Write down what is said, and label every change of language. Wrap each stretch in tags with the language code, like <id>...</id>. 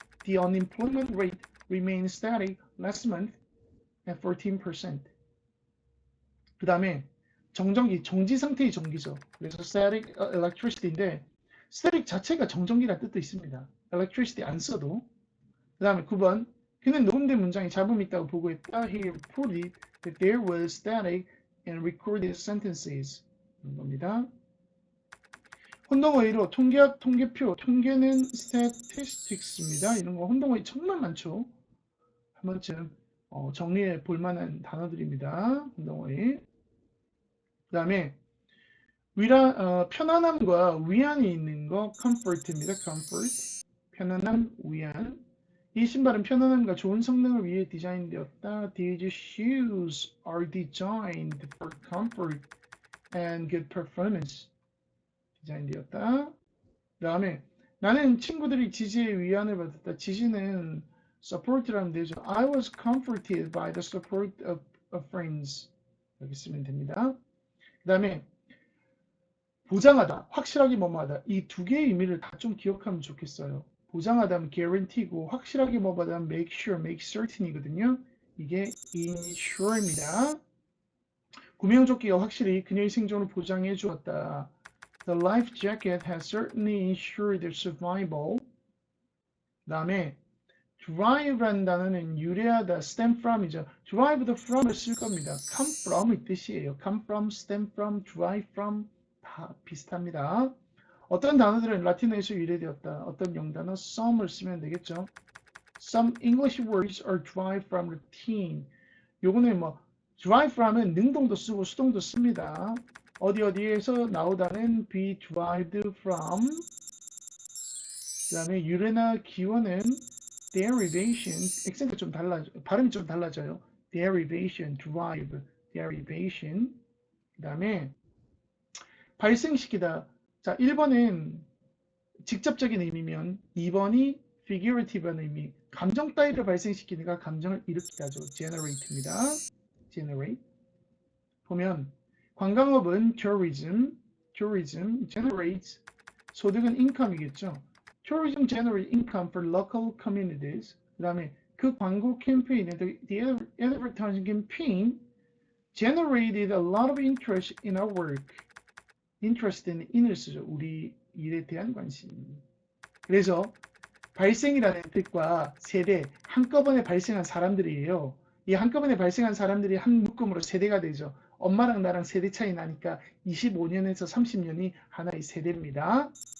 <en>The unemployment rate remained static last month at 14%.</en> <ko>그 다음에 정전기, 정지 상태의 전기죠. 그래서 static electricity인데 static 자체가 정전기라는 뜻도 있습니다. electricity 안 써도. 그 다음에 9번 그는 녹음된 문장에 잡음이 있다고 보고했다.</ko> <en>He reported that there was static and recorded sentences.</en> <ko>겁니다. 혼동어휘로 통계표, 통계는 statistics입니다. 이런 거 혼동어휘 정말 많죠. 한 번쯤 정리해 볼 만한 단어들입니다. 혼동어휘. 그 다음에 편안함과 위안이 있는 거 comfort입니다. comfort. 편안함, 위안. 이 신발은 편안함과 좋은 성능을 위해 디자인되었다.</ko> <en>These shoes are designed for comfort and good performance.</en> <ko>디자인되었다. 그 다음에 나는 친구들이 지지의 위안을 받았다. 지지는 support라는 되죠.</ko> <en>I was comforted by the support of friends.</en> <ko>여기 쓰면 됩니다. 그 다음에 보장하다, 확실하게 뭐뭐하다. 이 두 개의 의미를 다 좀 기억하면 좋겠어요. 보장하다면 guarantee고 확실하게 뭐뭐하다면 make sure, make certain이거든요. 이게 insure입니다. 구명조끼가 확실히 그녀의 생존을 보장해 주었다.</ko> <en>The life jacket has certainly ensured their survival.</en> <ko>그 다음에 drive라는 단어는 유래하다, stem from이죠. drive도 from을 쓸 겁니다. come from의 뜻이에요. come from, stem from, derive from 다 비슷합니다. 어떤 단어들은 라틴어에서 유래되었다. 어떤 영단어 some을 쓰면 되겠죠.</ko> <en>Some English words are derived from Latin.</en> <ko>요거는 뭐 derive from은 능동도 쓰고 수동도 씁니다. 어디에서 나오다는 be derived from. 그 다음에 유래나 기원은 derivation, 액센트 좀 발음이 좀 달라져요. derivation, derive, derivation. 그 다음에 발생시키다. 자, 1번은 직접적인 의미면 2번이 figurative한 의미. 감정 따위를 발생시키니까 감정을 일으키다죠. generate입니다. generate. 보면 관광업은 tourism generates 소득은 income이겠죠.</ko> <en>tourism generate income for local communities.</en> <ko>그 다음에 그 광고 캠페인에</ko> <en>the advertising campaign generated a lot of interest in our work.</en> <ko>interest는 in을 쓰죠. 우리 일에 대한 관심. 그래서 발생이라는 뜻과 세대, 한꺼번에 발생한 사람들이에요. 이 한꺼번에 발생한 사람들이 한 묶음으로 세대가 되죠. 엄마랑 나랑 세대 차이 나니까 25년에서 30년이 하나의 세대입니다.</ko>